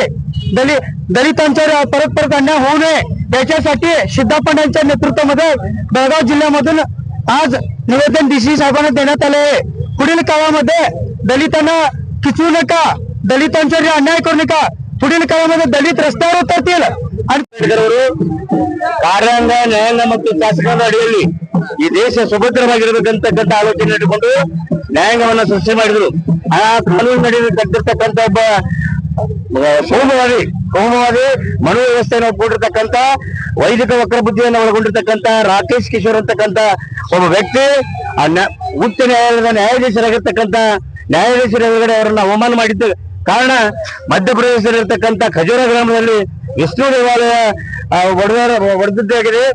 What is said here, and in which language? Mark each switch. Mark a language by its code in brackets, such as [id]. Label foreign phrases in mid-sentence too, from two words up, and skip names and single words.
[mr] दलितांच्या परत अन्याय होऊ नये याच्यासाठी सिद्धप्पांच्या नेतृत्वामध्ये बेळगाव जिल्ह्यामधून आज निवेदन डीसी साहेबांना देण्यात आले आहे। पुढील काळामध्ये दलितांना खिचवू नका, दलितांच्यावर अन्याय करू नका। पुढील काळामध्ये दलित रस्त्यावर उतरतील आणि [kn] ಕಾರ್ಯಾಂಗ ನ್ಯಾಯಾಂಗ ಮತ್ತು ಶಾಸಕಾಂಗ ಅಡಿಯಲ್ಲಿ ಈ ದೇಶ ಸುಭದ್ರವಾಗಿರಬೇಕಂತಕ್ಕಂಥ ಆಲೋಚನೆ ಇಟ್ಟುಕೊಂಡು ನ್ಯಾಯಾಂಗವನ್ನ ಸೃಷ್ಟಿ ಮಾಡಿದ್ರು। ಆ ಕಾನೂನು ನಡೆದಿರ್ತಕ್ಕಂಥ ಒಬ್ಬ ಕೋಮುವಾದಿ ಮನು ವ್ಯವಸ್ಥೆಯನ್ನು ಒಪ್ಪಿಕೊಂಡಿರ್ತಕ್ಕಂಥ ವೈದಿಕ ವಕ್ರಬುದ್ಧಿಯನ್ನು ಒಳಗೊಂಡಿರ್ತಕ್ಕಂಥ ರಾಕೇಶ್ ಕಿಶೋರ್ ಅಂತಕ್ಕಂಥ ಒಬ್ಬ ವ್ಯಕ್ತಿ ಉಚ್ಚ ನ್ಯಾಯಾಲಯದ ನ್ಯಾಯಾಧೀಶರಾಗಿರ್ತಕ್ಕಂಥ ನ್ಯಾಯಾಧೀಶರ ಎದುರುಗಡೆ ಅವರನ್ನ ಅವಮಾನ ಮಾಡಿದ್ದ ಕಾರಣ ಮಧ್ಯಪ್ರದೇಶದಲ್ಲಿರ್ತಕ್ಕಂಥ ಖಜೂರ ಗ್ರಾಮದಲ್ಲಿ ವಿಷ್ಣು ದೇವಾಲಯ ಒಡೆದಿದ್ದಾಗಿದೆ।